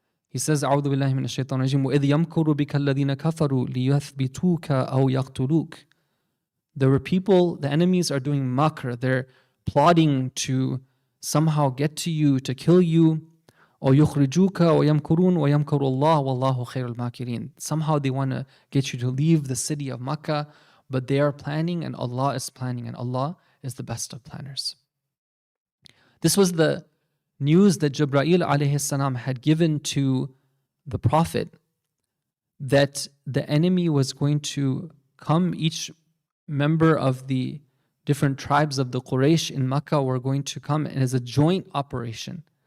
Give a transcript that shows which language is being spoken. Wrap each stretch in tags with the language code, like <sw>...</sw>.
<en>He says,</en> <ar>أعوذ بالله من الشيطان الرجيم وإذ يمكر بك الذين كفروا ليثبتوك أو يقتلوك.</ar> <en>There were people, the enemies are doing makr, they're plotting to somehow get to you, to kill you.</en> <ar>أو يخرجوك ويمكرون ويمكر الله والله خير الماكرين.</ar> <en>Somehow they want to get you to leave the city of Makkah, but they are planning and Allah is planning and Allah is the best of planners. This was the news that Jibreel alayhi salam had given to the Prophet, that the enemy was going to come, each member of the different tribes of the Quraysh in Makkah were going to come, and as a joint operation.</en>